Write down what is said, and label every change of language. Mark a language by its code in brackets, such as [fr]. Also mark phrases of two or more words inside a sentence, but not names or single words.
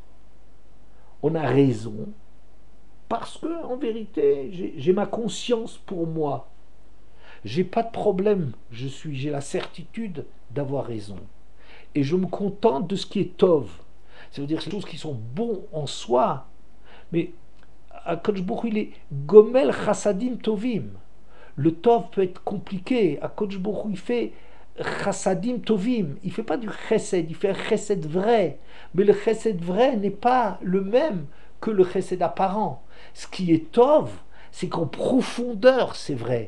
[fr] On a raison parce que, en vérité, j'ai ma conscience pour moi. J'ai pas de problème. J'ai la certitude d'avoir raison. Et je me contente de ce qui est tov. Ça veut dire ces choses qui sont bons en soi. Mais [he] הקדוש ברוך הוא, [fr] il est [he] גומל חסדים טובים. [fr] Le tov peut être compliqué. [he] הקדוש ברוך הוא, [fr] il fait [he] חסדים טובים, [fr] il ne fait pas du chesed, il fait un chesed vrai. Mais le chesed vrai n'est pas le même que le chesed apparent. Ce qui est tov, c'est qu'en profondeur, c'est vrai.